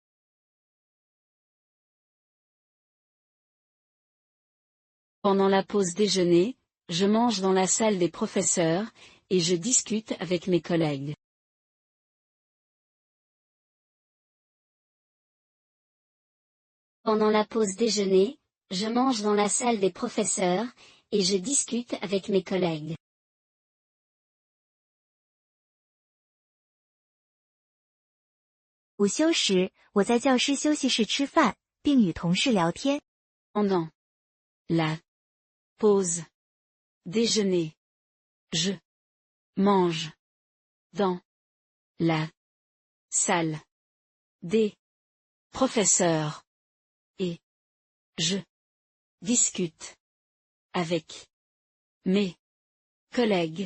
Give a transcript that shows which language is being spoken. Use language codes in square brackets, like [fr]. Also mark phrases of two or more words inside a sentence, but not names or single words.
[fr] Pendant la pause déjeuner, je mange dans la salle des professeurs, et je discute avec mes collègues. Pendant la pause déjeuner, je mange dans la salle des professeurs, et je discute avec mes collègues. [zh] 午休时，我在教师休息室吃饭，并与同事聊天。 [fr] Pendant la pause déjeuner, je mange dans la salle des professeurs et je discute avec mes collègues.